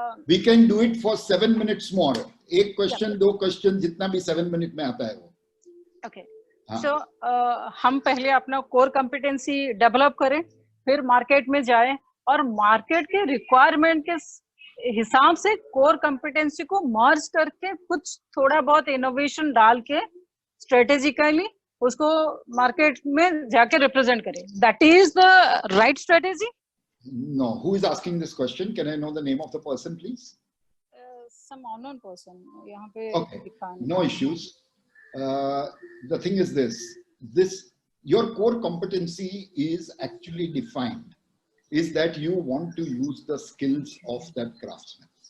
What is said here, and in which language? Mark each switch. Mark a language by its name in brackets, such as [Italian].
[English] We can do it for 7 minutes more. [Hindi] एक question, दो question, जितना भी 7 मिनट में आता है वो. [English] Okay. [Hindi] So हम पहले अपना कोर कॉम्पिटेंसी डेवलप करें, फिर मार्केट में जाएं और मार्केट के रिक्वायरमेंट के हिसाब से कोर कॉम्पिटेंसी को मर्ज करके कुछ थोड़ा बहुत इनोवेशन डाल के स्ट्रेटेजिकली उसको मार्केट में जाके रिप्रेजेंट करें. [English] That is the right strategy. No, who is asking this question? Can I know the name of the person, please? Some unknown person. [Hindi] यहाँ पे [English] Okay, no issues. The thing is this, your core competency is actually defined, is that you want to use the skills of that craftsman.